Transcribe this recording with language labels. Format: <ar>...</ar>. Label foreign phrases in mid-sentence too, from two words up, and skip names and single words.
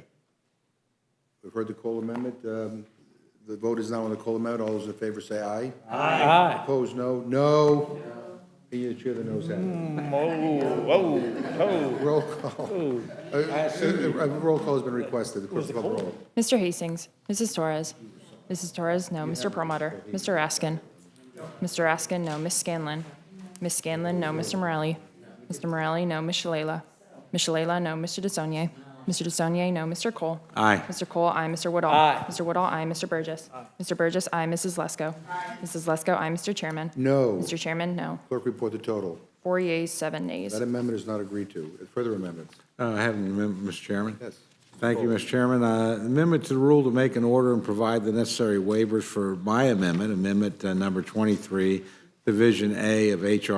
<en>We've heard the Cole Amendment. The vote is now on the Cole Amendment. All those in favor say aye. Aye. Aye. Opposed, no. No. Be the chair, the noes have it. Roll call. Roll call has been requested. The clerk will call the roll. Mr. Hastings, Mrs. Torres. Mrs. Torres, no. Mr. Perlmutter. Mr. Raskin. Mr. Raskin, no. Ms. Scanlon. Ms. Scanlon, no. Mr. Morelli. Mr. Morelli, no. Ms. Shalala. Ms. Shalala, no. Mr. DeSaulnier. Mr. DeSaulnier, no. Mr. Cole? Aye. Mr. Cole, aye. Mr. Woodall? Aye. Mr. Woodall, aye. Mr. Burgess? Mr. Burgess, aye. Mrs. Lesko? Mrs. Lesko, aye. Mr. Chairman? No. Mr. Chairman, no. Clerk, report the total. 4 yeas, 7 nays. That amendment is not agreed to. Further amendments? I have an amendment, Mr. Chairman. Yes. Thank you, Mr. Chairman. Amendment to the rule to make an order and provide the necessary waivers for my amendment, Amendment number 23, Division A of H.R.</en>